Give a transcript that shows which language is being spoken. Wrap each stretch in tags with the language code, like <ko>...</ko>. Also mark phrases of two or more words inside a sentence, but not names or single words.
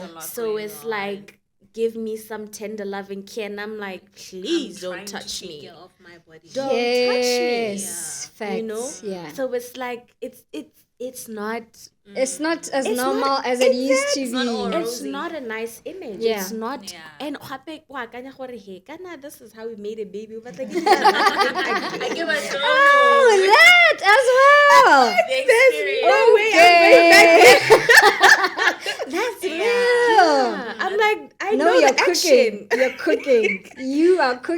<en>So it's like, give me some tender loving care, and I'm like, please don't touch me. Get off my body. Don't touch me. Yes. Facts. You know? Yeah. So it's like it's not It's not as It's normal not- as it used to It's not all be. rosy. it's not a nice image. Yeah. It's not. Yeah. And</en> <tn>hape wa akanya gore he kana</tn> <en>this is how we made a baby. But like, I give us Oh, that as well. no way That's real. Yeah. I'm like, I No, know you're the cooking. action. You're cooking. You are cooking.</en>